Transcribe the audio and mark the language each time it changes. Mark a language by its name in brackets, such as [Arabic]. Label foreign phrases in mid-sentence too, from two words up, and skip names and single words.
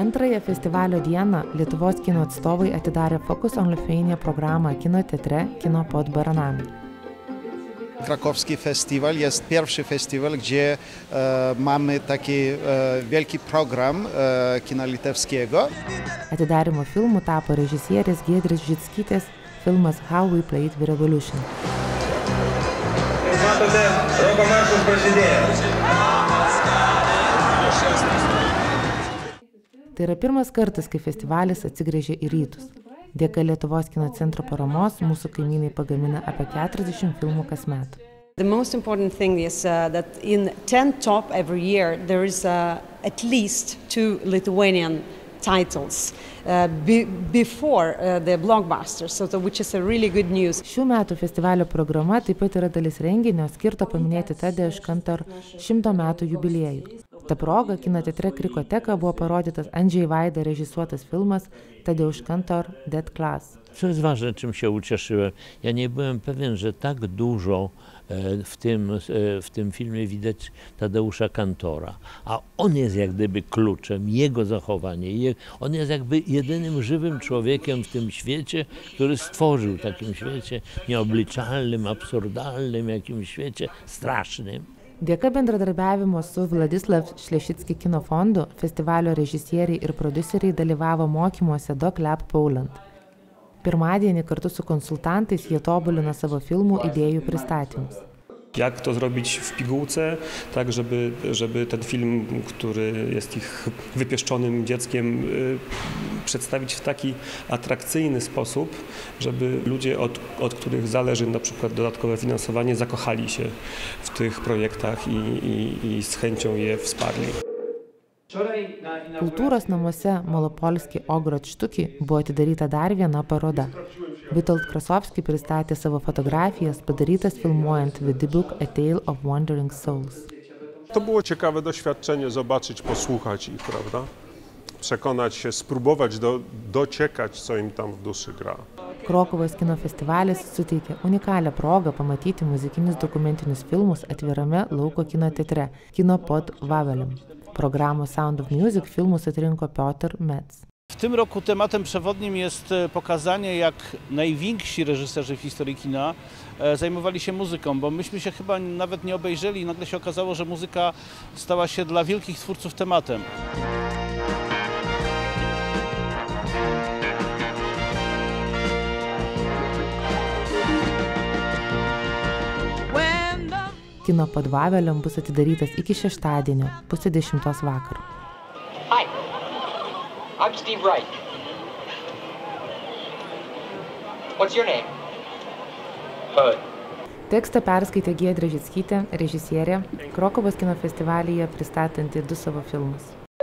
[Lithuanian] Pirmąją festivalio dieną Lietuvos kino atstovai atidarė Focus on Lithuania programą kino teatre Kino pod Baranami. [Polish] Krakowski festiwal jest pierwszy festiwal, gdzie mamy taki wielki program kina litewskiego. [Lithuanian] Atidarymo filmu tapo režisierės Giedrės Žickytės filmas How We Played the Revolution. Matote, roko maršas prasidėjo. Tai yra pirmas kartas, kai festivalis atsigręžė į rytus. Dėka Lietuvos kino centro paramos mūsų kaimynai pagamina apie 40 filmų kasmet. [English] The most important thing is that in 10 top every year there is at least 2 Lithuanian titles before the blockbusters, which is a really good news. [Lithuanian] Šių metų festivalio programa taip pat yra dalis renginio skirto paminėti Tadeusz Kantor 100 metų jubiliejų. Ta proga kino teatre Krikoteka buvo parodytas Andrzej Wajda režisuotas filmas Tadeusz Kantor Dead Class. [Polish] Co jest ważne, czym się ucieszyłem, ja nie byłem pewien, że tak dużo w tym filmie widać Tadeusza Kantora, a on jest jak gdyby kluczem, jego zachowanie, on jest jakby jedynym żywym człowiekiem w tym świecie, który stworzył w takim świecie nieobliczalnym, absurdalnym, jakimś świecie strasznym. [Lithuanian] Dėka bendradarbiavimo su Vladislav Šlešicki kino fondu festivalio režisieriai ir prodiuseriai dalyvavo mokymuose Doc Lab Poland. Pirmadienį kartu su konsultantais jie tobulino savo filmų idėjų pristatymus. [Polish] Jak to zrobić w pigułce, tak żeby ten film, który jest ich wypieszczonym dzieckiem, przedstawić w taki atrakcyjny sposób, żeby ludzie, od których zależy na przykład dodatkowe finansowanie, zakochali się w tych projektach i z chęcią je wsparli. [Lithuanian] Kultūros namuose Malopolski Ogrot Štuki buvo atidaryta dar viena paroda. Witold Krasovski pristatė savo fotografijas padarytas filmuojant The Book A Tale of Wandering Souls. [Polish] To było ciekawe doświadczenie, zobaczyć, posłuchać ich, prawda? Przekonać się, spróbować dociekać, co im tam w duszy gra. [Lithuanian] Krokuvos kino festivalis suteikė unikalią progą pamatyti muzikinius dokumentinius filmus atvirame lauko kino teatre Kino pod Wawelem. Programą Sound of Music filmus atrinko Piotr Metz. [Polish] W tym roku tematem przewodnim jest pokazanie, jak najwięksi reżyserzy w historii kina zajmowali się muzyką, bo myśmy się chyba nawet nie obejrzeli i nagle się okazało, że muzyka stała się dla wielkich twórców tematem. [Lithuanian] Kino pod Wawelem bus atidarytas iki šeštadienio, 9:30 vakaro. [English] Hi, I'm Steve Wright. What's your name? Bud. [Lithuanian] Tekstą perskaitė Giedrė Žickytė, režisierė, Krokuvos kino festivalyje pristatanti 2 savo filmus.